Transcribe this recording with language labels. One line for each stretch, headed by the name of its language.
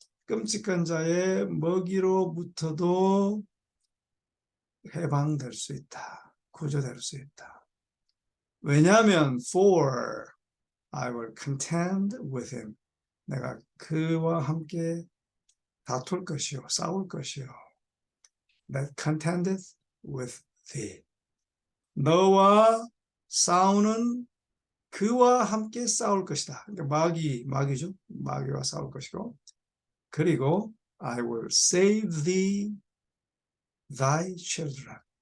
Korean: 끔찍한 자의 먹이로부터도 해방될 수 있다. 구조될 수 있다. 왜냐하면
English: for I will contend with him.
Korean: 내가 그와 함께 다툴 것이요 싸울 것이요.
English: That contendeth with thee.
Korean: 너와 싸우는 그와 함께 싸울 것이다. 그러니까 마귀죠. 마귀와 싸울 것이고 그리고
English: I will save thee, thy children.